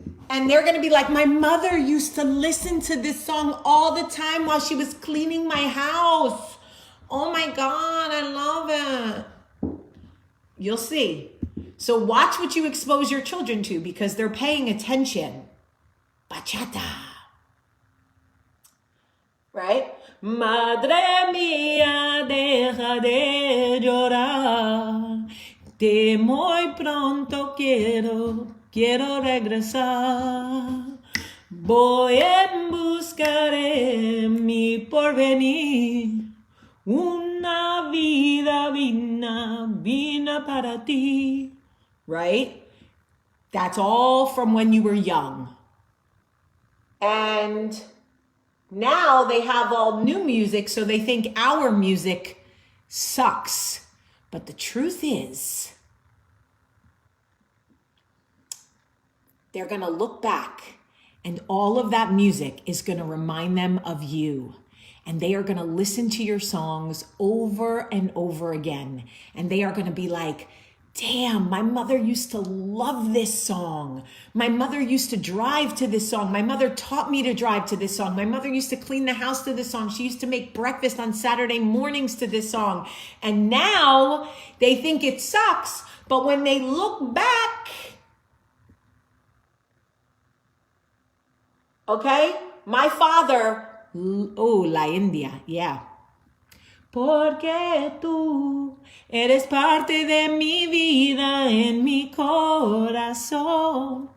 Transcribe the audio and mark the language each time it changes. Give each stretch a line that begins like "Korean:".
English: And they're going to be like, my mother used to listen to this song all the time while she was cleaning my house. Oh my God, I love it. You'll see. So watch what you expose your children to because they're paying attention.
Spanish: Bachata.
English: Right?
Spanish: Madre mía, deja de llorar, que muy pronto quiero regresar. Voy en busca de mi porvenir, una vida vina para ti.
English: Right? That's all from when you were young. And now they have all new music, so they think our music sucks. But the truth is, they're going to look back and all of that music is going to remind them of you. And they are going to listen to your songs over and over again. And they are going to be like, damn, my mother used to love this song. My mother used to drive to this song. My mother taught me to drive to this song. My mother used to clean the house to this song. She used to make breakfast on Saturday mornings to this song. And now they think it sucks. But when they look back, okay, my father, oh, La India, yeah.
Spanish: porque tú eres parte de mi vida, en mi corazón.